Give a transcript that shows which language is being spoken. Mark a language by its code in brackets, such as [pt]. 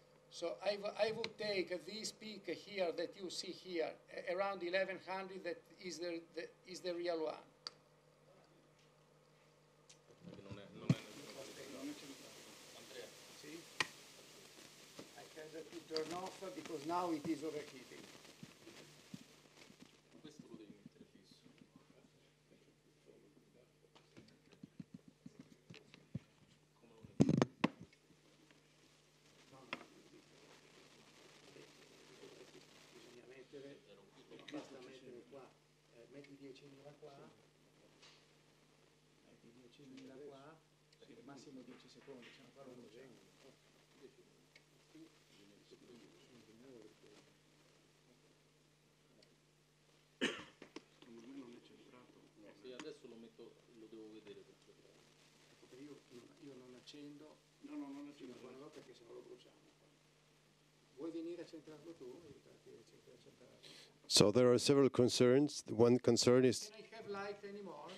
[en] So I would take this peak here that you see here, around 1100, that is the real one. [it] Perché non è Andrea, [en] See? I have to turn off because now it is overheating. [it] questo lo devi mettere fisso. Come lo metti? Bisogna mettere, basta mettere qua, metti 10.000 qua, metti 10.000 qua, massimo 10 secondi, ce ne farò un genere. Sì, adesso lo metto, lo devo vedere per cercare. Io non accendo fino a buonanotte perché sennò lo bruciamo. Vuoi venire a centrarlo tu? Aiutarti a centrarlo? [en] So there are several concerns. One concern is... Can I have light anymore?